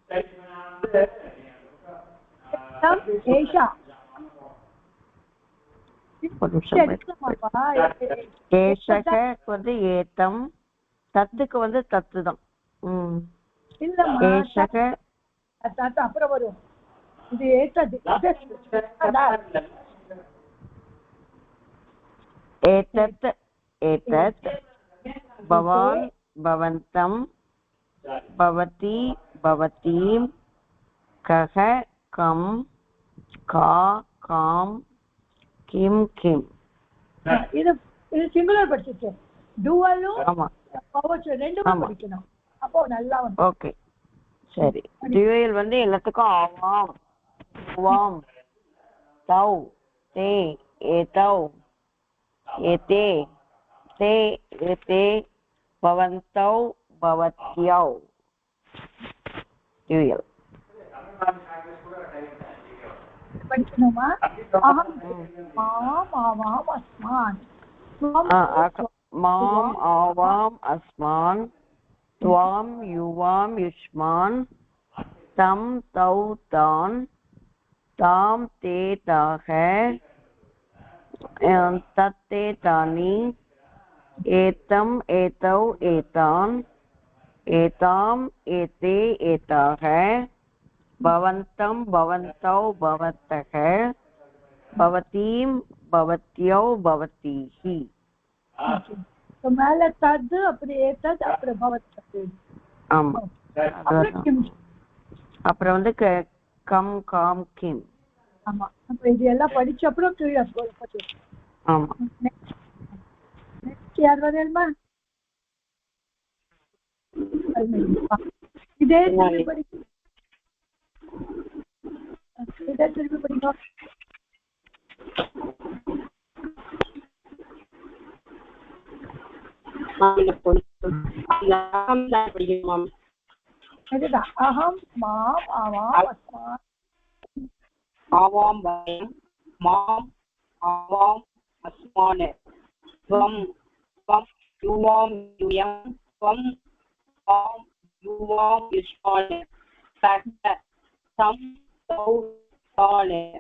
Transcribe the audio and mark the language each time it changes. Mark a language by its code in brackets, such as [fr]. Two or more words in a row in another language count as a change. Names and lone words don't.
[ta] ஏஷக வந்து ஏத்தம் தத்துக்கு வந்து தத்து தான் ஏஷக அப்புறம் வரும் இது ஏத்தது [sa] एतत् एतत् भवान् भवन्तं भवती भवतीं कः कं का कां किं किम् [ta] இது சிங்குலர் படிச்சிட்டு டுவலும் பவச்ச ரெண்டுமே படிக்கணும் அப்போ நல்லா வந்து ஓகே சரி டுவல் வந்து எல்லாத்துக்கும் [sa] आवाम् वाम् तौ ते एतौ एते ते एते भवन्तौ भवत्यौ ड्यूयल् படிக்கணுமா अहम् माम् आवाम् अस्मान् माम् आवाम् अस्मान् त्वां युवां युष्मान् तं तौ तान् तां ते ताः तत्ते तानि एतम् एतौ एतान् एताम् एते एताः भवन्तं भवन्तौ भवतः भवतीं भवत्यौ भवतीः [ta] तो மேல தத் அப்புறம் ஏதத் அப்புறம் பவத் ஆமா அப்புறம் வந்து கம் காம் கிம் ஆமா அப்ப இது எல்லாம் படிச்ச அப்புறம் கீழே போட்டு ஆமா நெக்ஸ்ட் யார் வரேன்மா இதே திருப்பி படிக்கணும் இதே திருப்பி படிக்கணும் [sa] अहं माम् आवाम् अस्मान् आवां वयं माम् आवाम् अस्मान् त्वं युवां यूयं त्वं युवां युष्मान् सः तं तौ तान्